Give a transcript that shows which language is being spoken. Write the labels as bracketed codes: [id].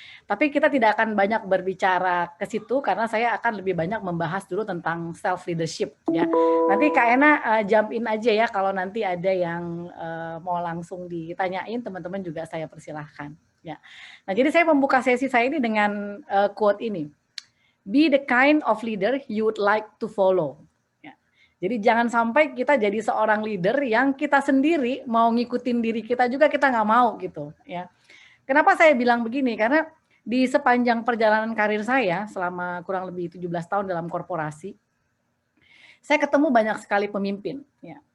[id] Tapi kita tidak akan banyak berbicara ke situ karena saya akan lebih banyak membahas dulu tentang self leadership ya. Nanti Kak Ena [en] jump in [id] aja ya kalau nanti ada yang mau langsung ditanyain, teman-teman juga saya persilahkan ya. Nah, jadi saya membuka sesi saya ini dengan quote ini. [en] Be the kind of leader you would like to follow. [id] Ya. Jadi jangan sampai kita jadi seorang leader yang kita sendiri mau ngikutin diri kita juga kita nggak mau gitu. Ya. Kenapa saya bilang begini? Karena di sepanjang perjalanan karir saya selama kurang lebih 17 tahun dalam korporasi, saya ketemu banyak sekali pemimpin. Ya.